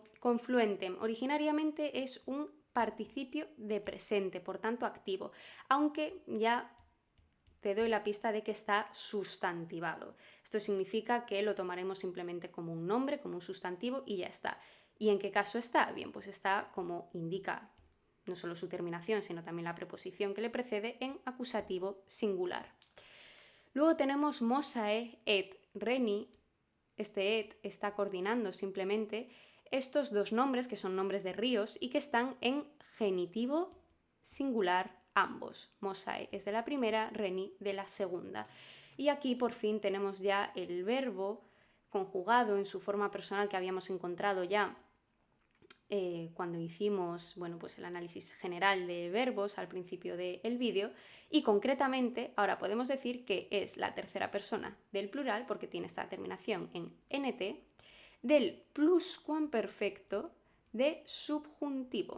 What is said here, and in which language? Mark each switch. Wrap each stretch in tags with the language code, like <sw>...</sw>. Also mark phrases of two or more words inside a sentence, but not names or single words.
<es>Confluentem originariamente es un participio de presente, por tanto activo, aunque ya te doy la pista de que está sustantivado. Esto significa que lo tomaremos simplemente como un nombre, como un sustantivo y ya está. ¿Y en qué caso está? Bien, pues está como indica no solo su terminación, sino también la preposición que le precede, en acusativo singular. Luego tenemos</es> <la>mosae et reni.</la> <es>Este et está coordinando simplemente estos dos nombres, que son nombres de ríos y que están en genitivo singular ambos. Mosae es de la primera, reni de la segunda. Y aquí por fin tenemos ya el verbo conjugado en su forma personal que habíamos encontrado ya cuando hicimos pues el análisis general de verbos al principio del vídeo, y concretamente ahora podemos decir que es la tercera persona del plural porque tiene esta terminación en nt del pluscuamperfecto de subjuntivo.</es>